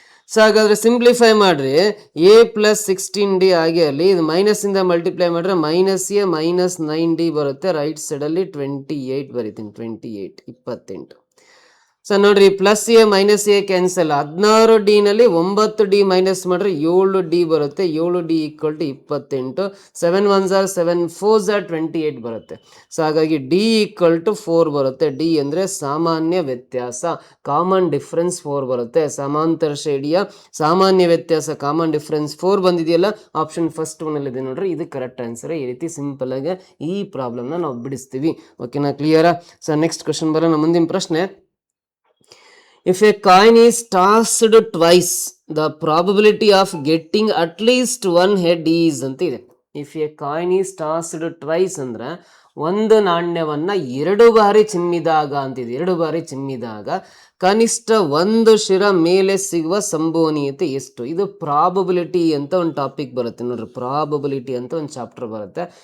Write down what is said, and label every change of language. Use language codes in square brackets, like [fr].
[kn] So ಹಾಗಾದರೆ simplify ಮಾಡಿರಿ. A+16D ಆಗಿ ಅಲ್ಲಿ ಇದು ಮೈನಸ್ಸಿಂದ ಮಲ್ಟಿಪ್ಲೈ ಮಾಡಿದ್ರೆ -9D ಬರುತ್ತೆ. ರೈಟ್ ಸೈಡಲ್ಲಿ 28 ಬರಿತೀನಿ. 28 28. ಸೊ ನೋಡ್ರಿ plus A minus A cancel. 16D ನಲ್ಲಿ 9D ಮೈನಸ್ ಮಾಡ್ರೆ 7D ಬರುತ್ತೆ. 7D equal to 28. [en] 7 1s are 7 4s are 28 [kn] ಬರುತ್ತೆ. ಸೊ ಹಾಗಾಗಿ ಡಿ ಈಕ್ವಲ್ ಟು 4 ಬರುತ್ತೆ. ಡಿ ಅಂದ್ರೆ ಸಾಮಾನ್ಯ ವ್ಯತ್ಯಾಸ, ಕಾಮನ್ ಡಿಫ್ರೆನ್ಸ್ 4 ಬರುತ್ತೆ. ಸಮಾಂತರ ಶ್ರೇಣಿಯ ಸಾಮಾನ್ಯ ವ್ಯತ್ಯಾಸ ಕಾಮನ್ ಡಿಫ್ರೆನ್ಸ್ 4 ಬಂದಿದೆಯಲ್ಲ, ಆಪ್ಷನ್ ಫಸ್ಟ್ ಒನ್ ಅಲ್ಲಿ ಇದೆ ನೋಡ್ರಿ, ಇದು ಕರೆಕ್ಟ್ ಆನ್ಸರ್. ಈ ರೀತಿ ಸಿಂಪಲ್ ಆಗಿ ಈ ಪ್ರಾಬ್ಲಮ್ನ ನಾವು ಬಿಡಿಸ್ತೀವಿ. ಓಕೆನಾ, ಕ್ಲಿಯರಾ? ಸೊ ನೆಕ್ಸ್ಟ್ ಕ್ವಶನ್ ಬರೋಣ. ಮುಂದಿನ ಪ್ರಶ್ನೆ, [en] if a coin is tossed twice, the probability of getting at least one head is [kn] ಅಂತ ಇದೆ. [en] If a coin is tossed twice [kn] ಅಂದ್ರೆ ಒಂದು ನಾಣ್ಯವನ್ನ 2 ಬಾರಿ ಚಿಮ್ಮಿದಾಗ ಅಂತಿದೆ. 2 ಬಾರಿ ಚಿಮ್ಮಿದಾಗ ಕನಿಷ್ಠ ಒಂದು ಶಿರ ಮೇಲೆ ಸಿಗುವ ಸಂಭವನೀಯತೆ ಎಷ್ಟು? ಇದು ಪ್ರಾಬಬಿಲಿಟಿ ಅಂತ ಒಂದು ಟಾಪಿಕ್ ಬರುತ್ತೆ ನೋಡ್ರಿ. ಪ್ರಾಬಬಿಲಿಟಿ ಅಂತ ಒಂದು ಚಾಪ್ಟರ್ ಬರುತ್ತೆ.